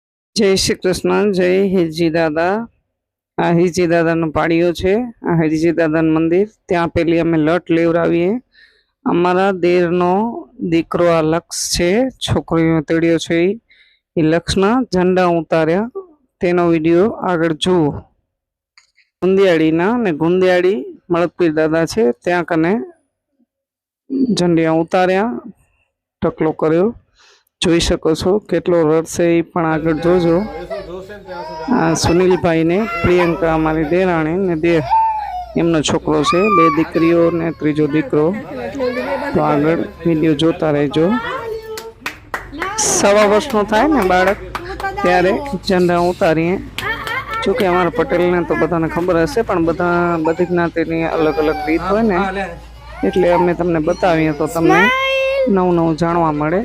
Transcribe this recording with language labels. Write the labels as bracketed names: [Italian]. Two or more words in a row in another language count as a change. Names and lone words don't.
[Gujarati] જય શ્રી કૃષ્ણ। જય હિરજી દાદા। આ હિરજી દાદા નો પાડિયો છે। આ હિરજી દાદા મંદિર ત્યા પેલી અમે લટ લેવરાવીએ। અમારા દેર નો દીકરો આ લક્ષ છે, છોકરીઓ તેડિયો છે। ઈ લક્ષ્યના ઝંડા ઉતાર્યા તેનો વિડિયો આગળ જુઓ। ગુંદિયાડી ને ગુંદિયાડી મળકપીર દાદા છે ત્યા કને ઝંડિયા ઉતાર્યા, ટકલો કર્યો। જોઈ શકો છો કેટલો રડશે એ પણ આગળ જોજો। સુનિલ ભાઈ ને પ્રિયંકા અમારી દેરાણી ને દેર એમનો છોકરો છે, બે દીકરીઓ ને ત્રીજો દીકરો। તો આગળ વિડીયો જોતા રહેજો। 1.5 વર્ષનો થાય ને બાળક ત્યારે ઝંડા ઉતારીએ। જોકે અમારા પટેલ ને તો બધાને ખબર હશે, પણ બધી જ્ઞાતિની અલગ અલગ રીત હોય ને, એટલે અમે તમને બતાવીએ તો તમને નવું નવું જાણવા મળે।